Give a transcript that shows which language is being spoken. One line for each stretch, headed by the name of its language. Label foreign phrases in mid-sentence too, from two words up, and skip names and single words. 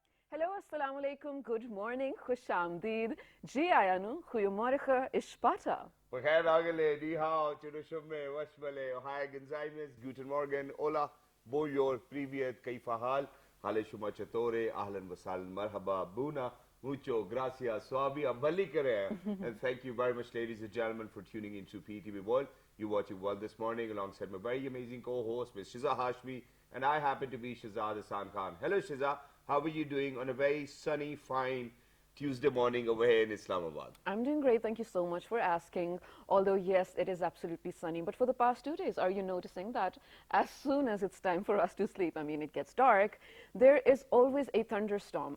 English: Hello,
Arabic: assalamu alaikum,
English: good morning,
Urdu: khush amdeed,
Punjabi: ji ayanu,
Urdu: goeiemorgen, ishpata. Bخير Agile,
Chinese: Ni Hao, Chirushume, Washmale, Ohio Gonzalez,
German: Guten Morgen, Hola, Boyor, Privyet, Kaifahal,
Persian: Hale Shuma Chatore,
Arabic: Ahlan Wasal, Marhaba, Buna, Mucho, Gracias, Swabi, Ambali Kare.
English: And thank you very much, ladies and gentlemen, for tuning into PTV World. You watching World this morning alongside my very amazing co-host, Ms. Shiza Hashmi, and I happen to be Shazad Hassan Khan. Hello, Shiza. How are you doing on a very sunny, fine Tuesday morning over here in Islamabad? I'm doing great, thank you so much for asking. Although, yes, it is absolutely sunny, but for the past 2 days, are you noticing that as soon as it's time for us to sleep, I mean, it gets dark, there is always a thunderstorm.